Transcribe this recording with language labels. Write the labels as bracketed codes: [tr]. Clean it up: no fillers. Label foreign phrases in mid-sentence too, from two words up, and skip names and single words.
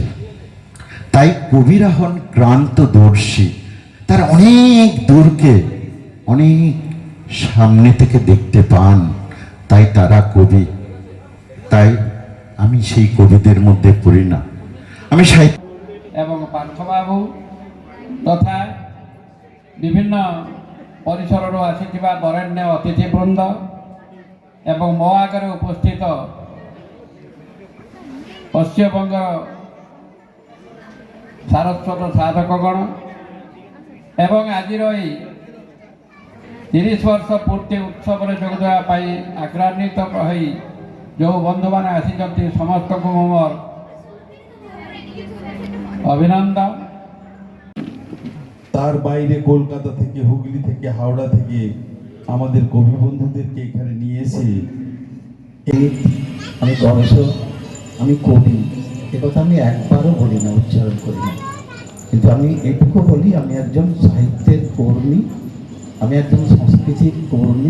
[bn] তাই কবিরা হন ক্রান্তদর্শী, তারা অনেক দূরকে অনেক সামনে থেকে দেখতে পান, তাই তারা কবি। তাই আমি সেই কবিদের মধ্যে পড়ি না। আমি সাহিত্য এবং পার্থবাবু তথা বিভিন্ন [or] ପରିସରରୁ ଆସିଥିବା ବରେଣ୍ୟ ଅତିଥିବୃନ୍ଦ ଏବଂ ମୋ ଆଗରେ ଉପସ୍ଥିତ ପଶ୍ଚିମବଙ୍ଗ ସାରସ୍ୱତ ସାଧକଗଣ ଏବଂ ଆଜିର ଏହି 30 ବର୍ଷ ପୂର୍ତ୍ତି ଉତ୍ସବରେ ଯୋଗଦେବା ପାଇଁ ଆଗ୍ରହାନ୍ୱିତ ହୋଇ ଯେଉଁ ବନ୍ଧୁମାନେ ଆସିଛନ୍ତି ସମସ୍ତଙ୍କୁ ମୋର অভিনন্দন। [bn] তার বাইরে কলকাতা থেকে, হুগলি থেকে, হাওড়া থেকে আমাদের কবি বন্ধুদেরকে এখানে নিয়ে এসে আমি গবেষক, আমি কবি, একথা আমি একবারও বলি না, উচ্চারণ করি না, কিন্তু আমি এটুকু বলি আমি একজন সাহিত্যের কর্মী, আমি একজন সংস্কৃতির কর্মী।